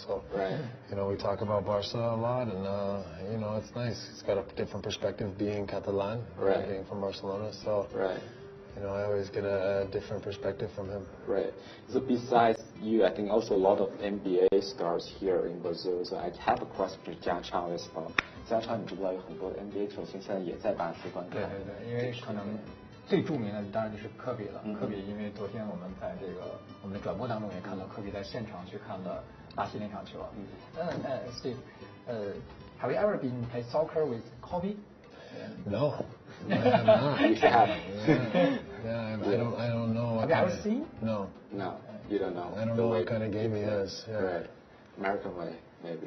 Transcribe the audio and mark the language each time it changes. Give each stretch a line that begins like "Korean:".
English: So, you know, we talk about Barca a lot, and you know, it's nice. It's got a different perspective being Catalan, being from Barcelona. So, you know, I always get a different perspective from him. Right. So besides you, I think also a lot of NBA stars here in Brazil. So I have a question to Jiang Chang as well. jiang Chang，
Chinese: 你知不知道有很多 NBA 球星现在也在巴西观看？对，因为可能最著名的当然就是科比了。科比因为昨天我们在这个我们的转播当中也看到科比在现场去看了巴西那场球。
English: Steve, have you ever been play soccer with Kobe? No. I have not. You should have. I don't know. Have you ever seen? No, you don't know. I don't know what kind of game he is. Right. American way, maybe.